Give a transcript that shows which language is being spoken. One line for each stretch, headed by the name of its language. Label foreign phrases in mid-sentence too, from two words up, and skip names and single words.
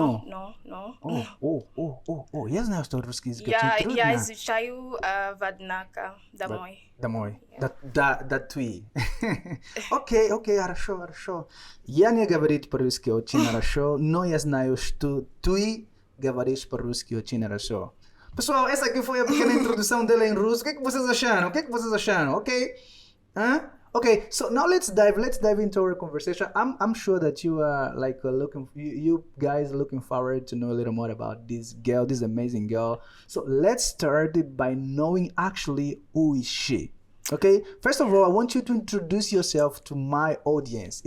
Russian: Я знаю, что русский язык очень трудно. Я изучаю в однако, домой. Да, ты. Окей, хорошо. Я не говорю по-русски очень хорошо, но я знаю, что ты говоришь по-русски очень хорошо.
Portuguese: Pessoal, essa aqui foi a pequena introdução dela em russo. O que é que vocês acharam? Ok?
English: Okay, so now let's dive into our conversation. I'm sure that you are you guys looking forward to know a little more about this girl, this amazing girl. So let's start by knowing actually who is she. Okay, first of all, I want you to introduce yourself to my audience.